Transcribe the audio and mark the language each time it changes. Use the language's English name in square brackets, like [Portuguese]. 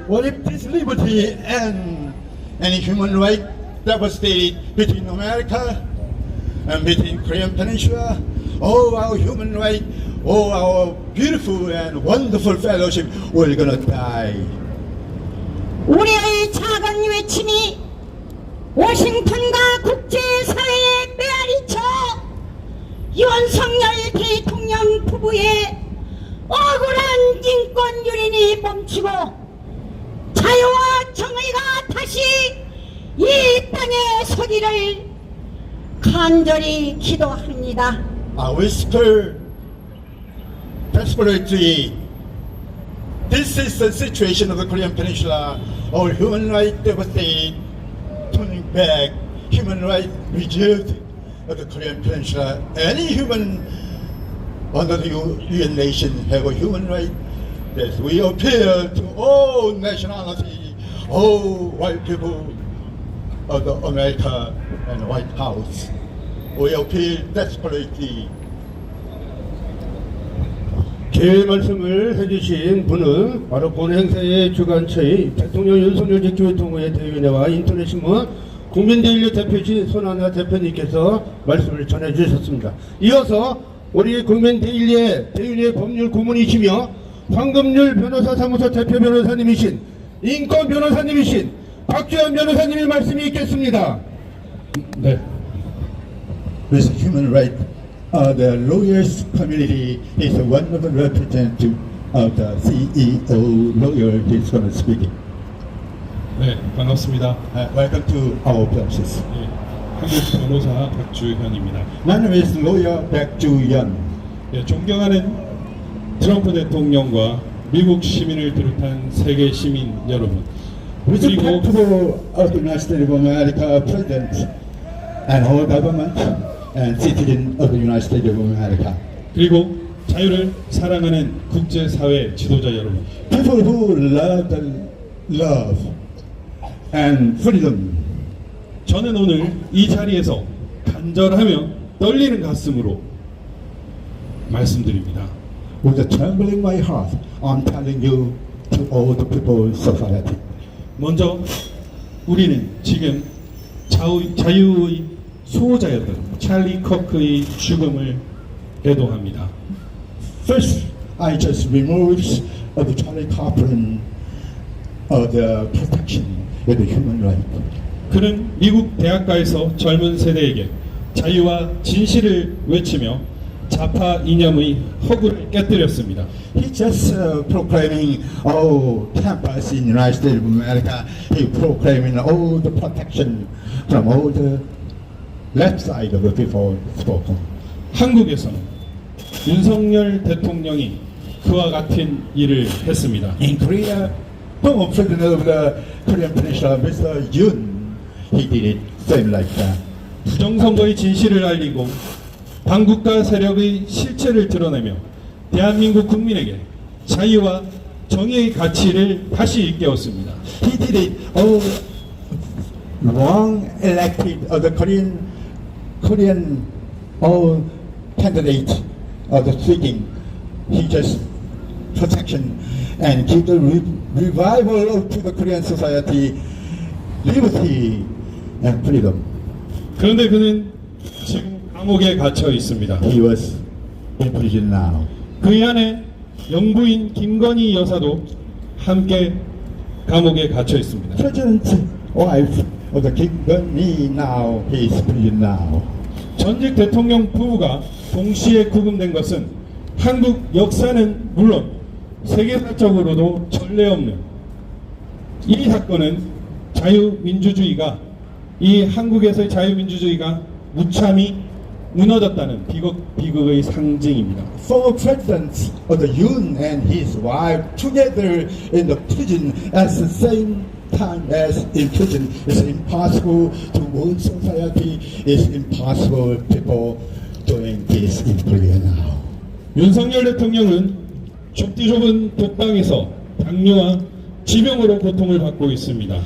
[English] What if this liberty and any human right devastated between America and between Korean Peninsula, all our human right all our beautiful and wonderful fellowship will gonna die. [Korean] 우리의 작은 외침이 워싱턴과 국제사회에 메아리쳐 윤석열 대통령 부부의 억울한 인권 유린이 멈추고 자유와 정의가 다시 이 땅에 서기를 간절히 기도합니다. [English] I whisper desperately, this is the situation of the Korean Peninsula. Our human rights devastated, turning back human rights reserved of the Korean Peninsula. Any human under the UN nation have a human right. Yes, we appeal to all nationality, all white people of the America and White House. We appeal desperately. [Korean] 제 말씀을 해주신 분은 바로 본 행사의 주관처의 대통령 윤석열 직주회통의 대위원회와 인터넷신문 국민대일리 대표실 손하나 대표님께서 말씀을 전해주셨습니다. 이어서 우리 국민대일리의 대위원회 법률 고문이시며 황금률 변호사 사무소 대표 변호사님이신 인권 변호사님이신 박주현 변호사님의 말씀이 있겠습니다. 네. [English] With human rights, the lawyers community is one of the representatives of the CEO lawyer is going to speak. [Korean] 네, 반갑습니다. [English] Welcome to our places. [Korean] 예, 한국 변호사 박주현입니다. [English] My name is lawyer Baek Joo-yeon. [Korean] 예, 존경하는 트럼프 대통령과 미국 시민을 비롯한 세계 시민 여러분, 그리고 [English] Respectable of the United States of America President and our government and citizen of the United States of America. [Korean] 그리고 자유를 사랑하는 국제사회 지도자 여러분, [English] People who love the love and freedom. [Korean] 저는 오늘 이 자리에서 간절하며 떨리는 가슴으로 말씀드립니다. [English] With a trembling my heart, I'm telling you to all the people society. [Korean] 먼저 우리는 지금 자유의 수호자였던 찰리 커크의 죽음을 애도합니다. [English] First, I just removed of the Charlie Cochran of the protection of the human right. [Korean] 그는 미국 대학가에서 젊은 세대에게 자유와 진실을 외치며 좌파 이념의 허구를 깨뜨렸습니다. [English] He just proclaiming all campus in the United States of America. He proclaiming all the protection from all the left side of the people spoken. [Korean] 한국에서는 윤석열 대통령이 그와 같은 일을 했습니다. [English] In Korea, former president of the Korean Peninsula, Mr. Yoon, he did it same like that. [Korean] 부정선거의 진실을 알리고 반국가 세력의 실체를 드러내며 대한민국 국민에게 자유와 정의의 가치를 다시 일깨웠습니다. [English] He did it all wrong elected of the Korean all candidate of the speaking. He just protection and give the revival to the Korean society, liberty and freedom. [Korean] 그런데 그는 지금 감옥에 갇혀 있습니다. [English] He was in prison now. [Korean] 그의 아내 영부인 김건희 여사도 함께 감옥에 갇혀 있습니다. [English] President wife of the Kim Jong-un now, he is in prison now. [Korean] 전직 대통령 부부가 동시에 구금된 것은 한국 역사는 물론 세계사적으로도 전례 없는 이 사건은 자유민주주의가 이 한국에서의 자유민주주의가 무참히 무너졌다는 비극의 상징입니다. [English] Former presidents of the Yoon and his wife together in the prison at the same time as in prison is impossible to one society. It's impossible people doing this in Korea now. [Korean] 윤석열 대통령은 좁디 좁은 독방에서 당뇨와 지병으로 고통을 받고 있습니다.